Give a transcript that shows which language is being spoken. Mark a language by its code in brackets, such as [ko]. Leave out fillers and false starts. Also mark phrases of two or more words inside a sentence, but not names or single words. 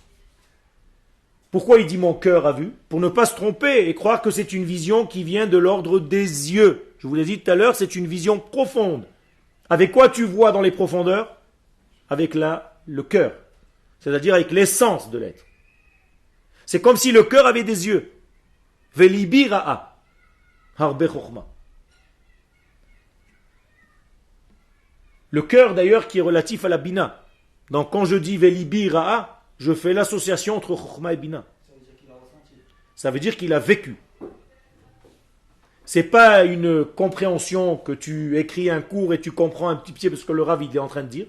[fr] Pourquoi il dit mon cœur a vu? Pour ne pas se tromper et croire que c'est une vision qui vient de l'ordre des yeux. Je vous l'ai dit tout à l'heure, c'est une vision profonde. Avec quoi tu vois dans les profondeurs? Avec le cœur. C'est-à-dire avec l'essence de l'être. C'est comme si le cœur avait des yeux. [he] ולבי ראה. הרבה חכמה. [fr] Le cœur d'ailleurs qui est relatif à la bina. Donc quand je dis [he] ולבי ראה, [fr] je fais l'association entre chokhma et bina. Ça veut dire qu'il a ressenti. Ça veut dire qu'il a vécu. C'est pas une compréhension que tu écris un cours et tu comprends un petit pied parce que le Rav il est en train de dire.